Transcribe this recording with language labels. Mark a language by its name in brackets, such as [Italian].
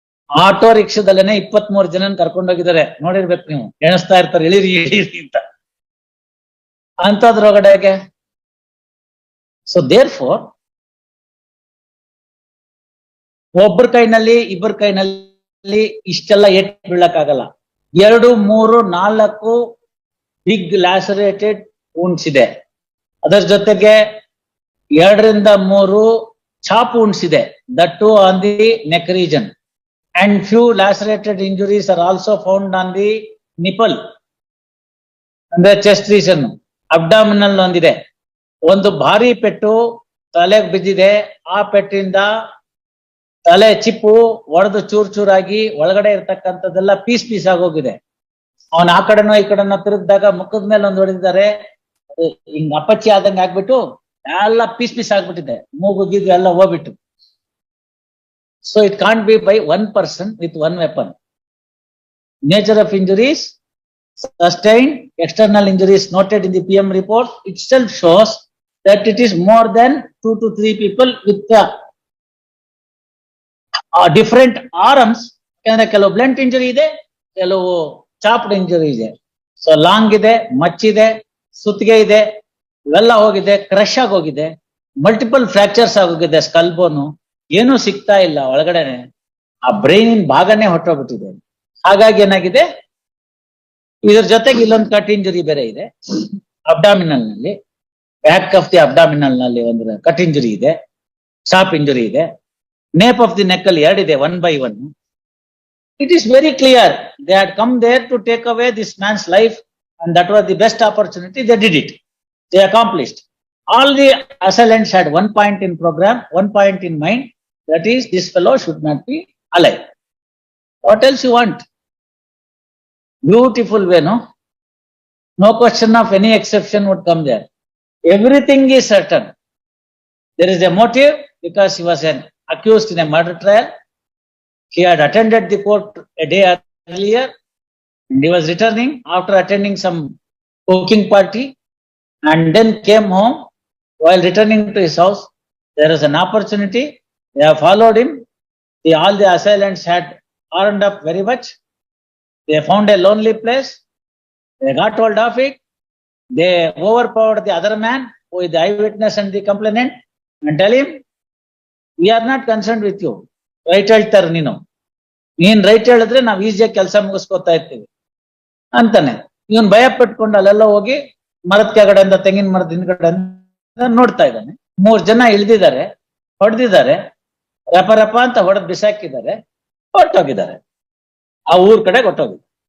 [Kannada] Auto ರಿಕ್ಷಾದಲ್ಲೇನೆ 23 ಜನನ್ ಕರ್ಕೊಂಡೋಗಿದ್ದಾರೆ, ನೋಡಿರ್ಬೇಕು ನೀವು, ಎಣಿಸ್ತಾ ಇರ್ತಾರೆ ಇಳಿರಿ ಇಳಿರಿ ಅಂತ, ಅಂತದ್ರೊಳಗಡೆಗೆ. ಸೊ therefore ಒಬ್ಬರ ಕೈನಲ್ಲಿ ಇಬ್ಬರ ಕೈನಲ್ಲಿ ಇಷ್ಟೆಲ್ಲ ಏಟ್ ಬೀಳಕ್ಕಾಗಲ್ಲ. 2, 3, 4 ಬಿಗ್ ಲ್ಯಾಸರೇಟೆಡ್ wounds ಇದೆ. ಅದರ ಜೊತೆಗೆ 2 ರಿಂದ 3 ಚಾಪ್ wounds ಇದೆ, [English] that too on the neck region. And few lacerated injuries are also found on the nipple, [Kannada] ಅಂದ್ರೆ ಚೆಸ್ಟ್ ರೀಸನ್, ಅಬ್ಡಾಮಿನಲ್ ಒಂದಿದೆ. ಒಂದು ಭಾರಿ ಪೆಟ್ಟು ತಲೆಗೆ ಬಿದ್ದಿದೆ, ಆ ಪೆಟ್ಟಿಂದ ತಲೆ ಚಿಪ್ಪು ಒಡೆದು ಚೂರಾಗಿ ಒಳಗಡೆ ಇರ್ತಕ್ಕಂಥದ್ದೆಲ್ಲ ಪೀಸ್ ಆಗೋಗಿದೆ. ಅವನ್ ಆ ಕಡೆನೋ ಈ ಕಡೆನೋ ತಿರುಗಿದಾಗ ಮುಖದ ಮೇಲೆ ಒಂದು ಹೊಡೆದಿದ್ದಾರೆ, ಹಿಂಗ್ ಅಪಚ್ಚಿ ಆದಂಗೆ ಆಗ್ಬಿಟ್ಟು ಎಲ್ಲ ಪೀಸ್ ಆಗ್ಬಿಟ್ಟಿದೆ, ಮೂಗು ಗೀಗು ಎಲ್ಲ ಹೋಗ್ಬಿಟ್ಟು. [English] So it can't be by one person with one weapon. Nature of injuries, sustained external injuries noted in the PM report itself shows that it is more than 2 to 3 people with different arms. [Kannada] ಕೆಲವು blunt injury ಇದೆ, ಕೆಲವು chopped injury ಇದೆ. So long ಇದೆ, ಮಚ್ಚಿದೆ, ಸುತ್ತಿಗೆ ಇದೆ, ಇವೆಲ್ಲ ಹೋಗಿದೆ, crush ಆಗೋಗಿದೆ, ಮಲ್ಟಿಪಲ್ ಫ್ರಾಕ್ಚರ್ಸ್ ಆಗೋಗಿದೆ, ಸ್ಕಲ್ ಬೋನು ಏನೂ ಸಿಗ್ತಾ ಇಲ್ಲ ಒಳಗಡೆನೆ, ಆ ಬ್ರೈನಿನ ಭಾಗನೇ ಹೊಟ್ಟೋಗ್ಬಿಟ್ಟಿದೆ. ಹಾಗಾಗಿ ಏನಾಗಿದೆ, ಇದ್ರ ಜೊತೆಗೆ ಇಲ್ಲೊಂದು ಕಟ್ ಇಂಜುರಿ ಬೇರೆ ಇದೆ. ಅಬ್ಡಾಮಿನಲ್ ನಲ್ಲಿ, ಬ್ಯಾಕ್ ಆಫ್ ದಿ ಅಬ್ಡಾಮಿನಲ್ ನಲ್ಲಿ ಒಂದು ಕಟ್ ಇಂಜುರಿ ಇದೆ, ಶಾರ್ಪ್ ಇಂಜುರಿ ಇದೆ, ನೇಪ್ ಆಫ್ ದಿ ನೆಕ್ ಅಲ್ಲಿ ಎರಡಿದೆ, 1 by 1. [English] It is very clear they had come there to take away this man's life, and that was the best opportunity. They did it. They accomplished. All the assailants had one point in program, one point in mind. That is, this fellow should not be alive. What else you want? Beautiful way, no? No question of any exception would come there. Everything is certain. There is a motive because he was an accused in a murder trial. He had attended the court a day earlier and he was returning after attending some cooking party and then came home. While returning to his house, there was an opportunity. They have followed him. All the assailants had armed up very much. They found a lonely place. They got hold of it. They overpowered the other man who is the eyewitness and the complainant and tell him, we are not concerned with you. [Kannada] Right ಹೇಳ್ತಾರೆ, ನೀನ್ right ಹೇಳಿದ್ರೆ ನಾವ್ ಈಸಿಯಾಗಿ ಕೆಲಸ ಮುಗಿಸ್ಕೊತಾ ಇರ್ತೀವಿ ಅಂತಾನೆ. ಇವನ್ ಭಯ ಪಟ್ಕೊಂಡು ಅಲ್ಲೆಲ್ಲ ಹೋಗಿ ಮರದ ಕೆಳಗಡೆಯಿಂದ, ತೆಂಗಿನ ಮರದ ಹಿಂದ್ಗಡೆ ನೋಡ್ತಾ ಇದ್ದಾನೆ. 3 ಜನ ಇಳ್ದಿದ್ದಾರೆ, ಹೊಡೆದಿದ್ದಾರೆ, ರಪ ರಪ ಅಂತ ಹೊಡೆದ್ ಬಿಸಾಕಿದ್ದಾರೆ, ಹೊರಟೋಗಿದ್ದಾರೆ. ಆ ಊರ್ ಕಡೆ ಹೊರಟೋಗಿದ್ದಾರೆ.